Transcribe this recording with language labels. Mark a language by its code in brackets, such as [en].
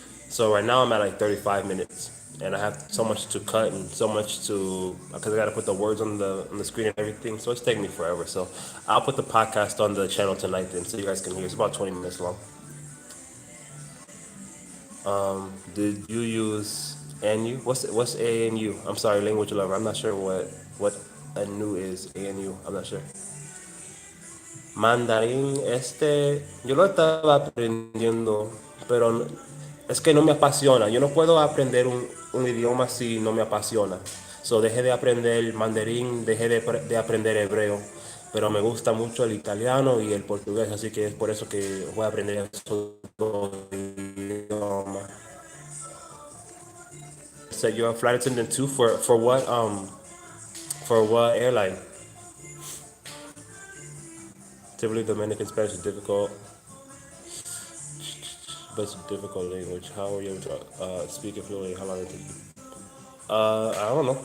[en] So right now I'm at like 35 minutes, and I have so much to cut and so much to because I got to put the words on the screen and everything. So it's taking me forever. So I'll put the podcast on the channel tonight then, so you guys can hear. It's about 20 minutes long. Did you use ANU? What's ANU? I'm sorry, language lover. I'm not sure what ANU is. ANU. I'm not sure. [es] Mandarín, yo lo estaba aprendiendo, pero es que no me apasiona. Yo no puedo aprender un idioma si no me apasiona. So, dejé de aprender mandarín, dejé de aprender hebreo, pero me gusta mucho el italiano y el portugués, así que es por eso que voy a aprender esos dos idiomas. [en] So you're a flight attendant too for what airline? Typically Dominican Spanish is difficult. But it's a difficult language. How are you able to speak it fluently? How long did it take you? I don't know.